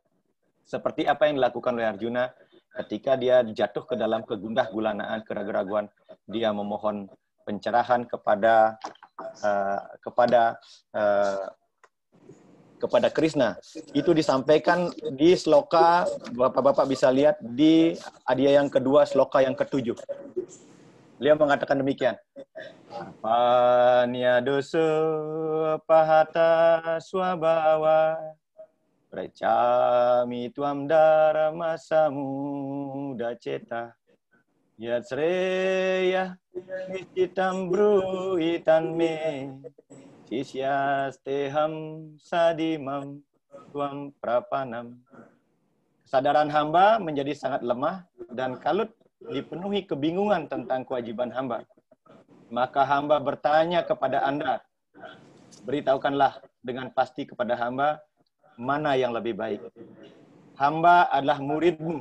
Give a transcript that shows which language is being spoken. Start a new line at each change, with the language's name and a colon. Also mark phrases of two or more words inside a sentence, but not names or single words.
Indonesian: Seperti apa yang dilakukan oleh Arjuna ketika dia jatuh ke dalam kegundah gulanaan, keraguan-raguan, dia memohon pencerahan kepada Krishna. Itu disampaikan di sloka, Bapak-bapak bisa lihat di adya yang kedua, sloka yang ke-7. Beliau mengatakan demikian.
Sanskrit: Apanya dosa pahata swabhawa precami tuam dharma samudaceta yat sreya niscitam bruhitan me sisyasteham sadimam tuam prapanam.
Indonesian: Kesadaran hamba menjadi sangat lemah dan kalut dipenuhi kebingungan tentang kewajiban hamba. Maka hamba bertanya kepada Anda, beritahukanlah dengan pasti kepada hamba mana yang lebih baik. Hamba adalah muridmu.